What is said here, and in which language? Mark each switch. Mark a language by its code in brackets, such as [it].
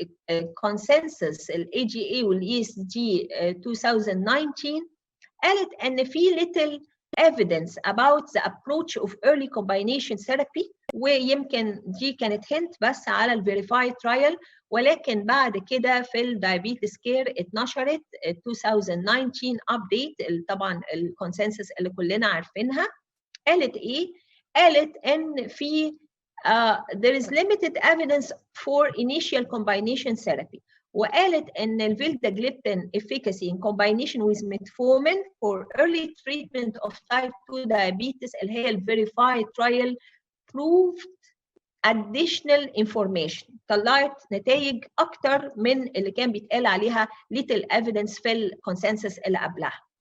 [ar] الكونسنسس الاي جي اي والاي اس دي 2019 قالت ان في [en] little evidence about the approach of early combination therapy، [ar] ويمكن دي كانت hint بس على الفيريفاي ترايل، ولكن بعد كده في الدايابيتس كير اتنشرت 2019 update طبعا الكونسنسس اللي كلنا عارفينها. قالت ايه؟ قالت ان في [en] there is limited evidence for initial combination therapy [ar] وقالت ان الفيلداجليبتين [en] efficacy in combination with metformin for early treatment of type 2 diabetes [ar] اللي هي ال [en] verified trial proved additional information. [ar] طلعت نتائج اكتر من اللي كان بيتقال عليها little evidence في الكونسنسس اللي قبلها.